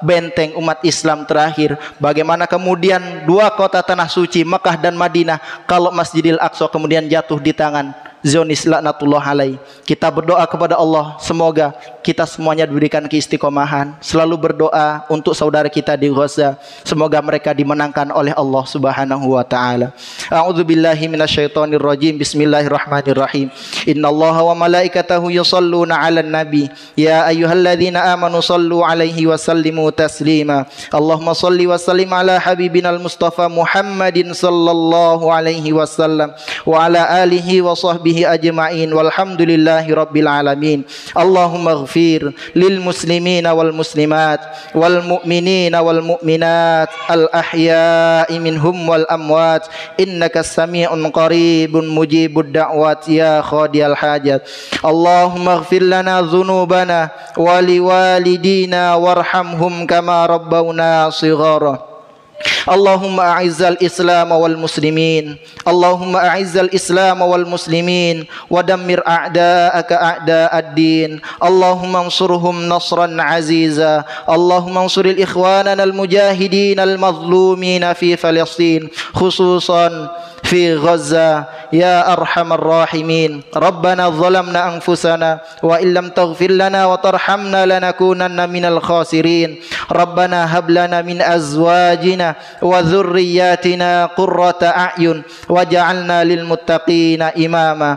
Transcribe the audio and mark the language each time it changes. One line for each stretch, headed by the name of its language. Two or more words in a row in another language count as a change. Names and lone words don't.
Indonesian: Benteng umat Islam terakhir. Bagaimana kemudian 2 kota tanah suci, Mekah dan Madinah, kalau Masjidil Aqsa kemudian jatuh di tangan Zionis
Arabic: لعنة الله عليه.
Indonesian: Kita berdoa kepada Allah, semoga kita semuanya diberikan keistiqomahan. Selalu berdoa untuk saudara kita di Gaza, semoga mereka dimenangkan oleh Allah
Arabic: سبحانه وتعالى. أعوذ بالله من الشيطان الرجيم. بسم الله الرحمن الرحيم. إن الله وملائكته يصلون على النبي. يا أيها الذين آمنوا صلوا عليه وسلموا تسليما. اللهم صل وسلم على حبيبنا المصطفى محمد صلى الله عليه وسلم وعلى آله وصحبه أجمعين والحمد لله رب العالمين. اللهم اغفر للمسلمين والمسلمات والمؤمنين والمؤمنات الأحياء منهم والأموات إنك سميع قريب مجيب الدعوات يا قاضي الحاجات. اللهم اغفر لنا ذنوبنا ولوالدينا وارحمهم كما ربونا صغارا. اللهم أعز الإسلام والمسلمين. اللهم أعز الإسلام والمسلمين ودمر أعداءك أعداء الدين. اللهم انصرهم نصرا عزيزا. اللهم انصر إخواننا المجاهدين المظلومين في فلسطين، خصوصا في غزة يا أرحم الراحمين. ربنا ظلمنا أنفسنا وإن لم تغفر لنا وترحمنا لنكونن من الخاسرين. ربنا هب لنا من أزواجنا وذرياتنا قرة أعين واجعلنا للمتقين إماما.